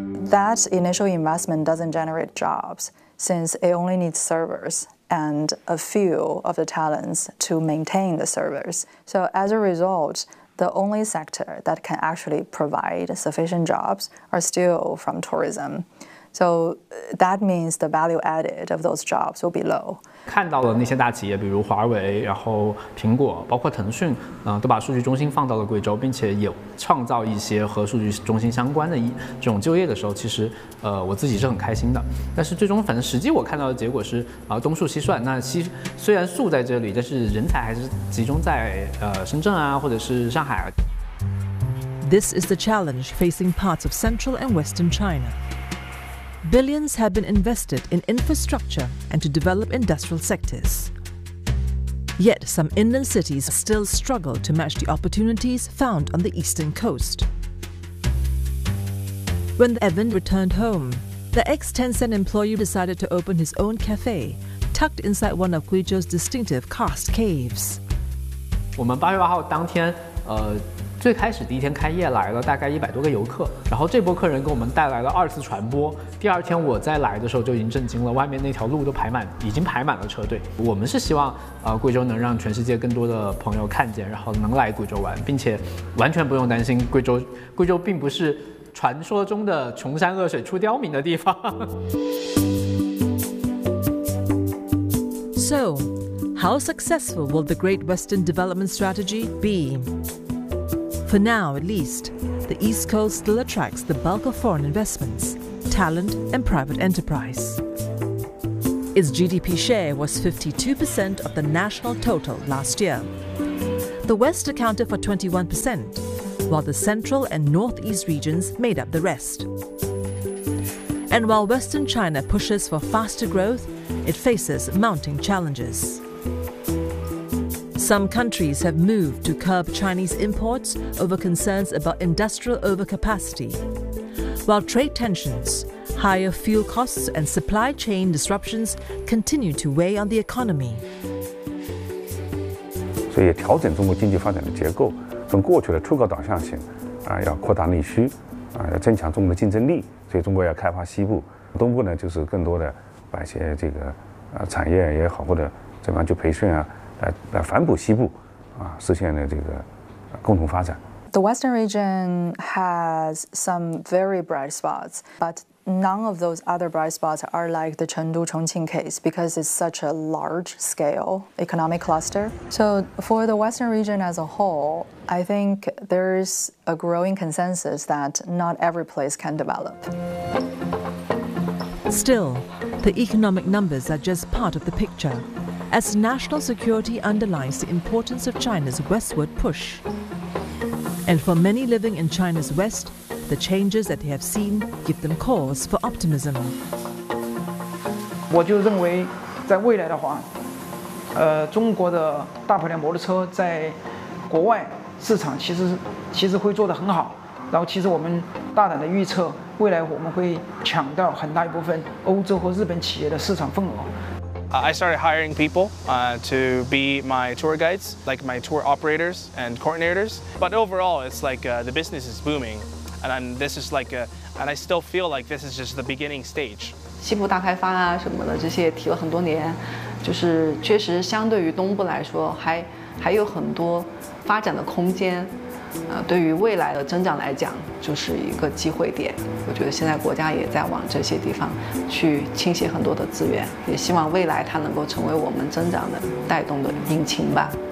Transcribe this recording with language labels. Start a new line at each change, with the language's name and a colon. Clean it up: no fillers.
English: That initial investment doesn't generate jobs, since it only needs servers and a few of the talents to maintain the servers. So as a result, the only sector that can actually provide sufficient jobs are still from tourism. So that means the value added of those jobs will be low.
Chinese: 看到了那些大企业，比如华为，然后苹果，包括腾讯，都把数据中心放到了贵州，并且也创造一些和数据中心相关的这种就业的时候，其实，我自己是很开心的。但是最终，反正实际我看到的结果是，东数西算，那西虽然数在这里，但是人才还是集中在深圳啊，或者是上海。
English: This is the challenge facing parts of central and western China. Billions have been invested in infrastructure and to develop industrial sectors. Yet some inland cities still struggle to match the opportunities found on the eastern coast. When Evan returned home, the ex-Tencent employee decided to open his own cafe, tucked inside one of Guizhou's distinctive karst caves.
Chinese: 我们8月8号当天，最开始第一天开业来了大概100多个游客，然后这波客人给我们带来了二次传播。第二天我再来的时候就已经震惊了，外面那条路都已经排满了车队。我们是希望贵州能让全世界更多的朋友看见，然后能来贵州玩，并且完全不用担心贵州并不是传说中的穷山恶水出刁民的地方。
English: So, how successful will the Great Western Development Strategy be? For now, at least, the East Coast still attracts the bulk of foreign investments, talent, and private enterprise. Its GDP share was 52% of the national total last year. The West accounted for 21%, while the Central and Northeast regions made up the rest. And while Western China pushes for faster growth, it faces mounting challenges. Some countries have moved to curb Chinese imports over concerns about industrial overcapacity, while trade tensions, higher fuel costs, and supply chain disruptions continue to weigh on the economy.
Chinese: 所以调整中国经济发展的结构，从过去的出口导向型，要扩大内需，要增强中国的竞争力。所以中国要开发西部，东部呢就是更多的把一些这个产业也好，或者怎么样去培训啊。来反哺西部，实现了这个共同发展。
English: The Western region has some very bright spots, but none of those other bright spots are like the Chengdu Chongqing case because it's such a large scale economic cluster. So for the Western region as a whole, I think there's a growing consensus that not every place can develop. Still, the economic numbers are just part of the picture. As national security underlines the importance of China's westward push. And for many living in China's west, the changes that they have seen give them cause for optimism.
Chinese: 我就认为在未来的话，中国的大排量摩托车在国外市场其实会做得很好，然后其实我们大胆的预测，未来我们会抢到很大一部分欧洲和日本企业的市场份额。
English: I started hiring people to be my tour guides, like my tour operators and coordinators. But overall, it's like the business is booming. And I'm, this is like, a, and I still feel like this is just the beginning stage.
Chinese: 西部大开发啊什么的这些提了很多年，就是确实相对于东部来说还有很多发展的空间，对于未来的增长来讲就是一个机会点。我觉得现在国家也在往这些地方去倾斜很多的资源，也希望未来它能够成为我们增长的带动的引擎吧。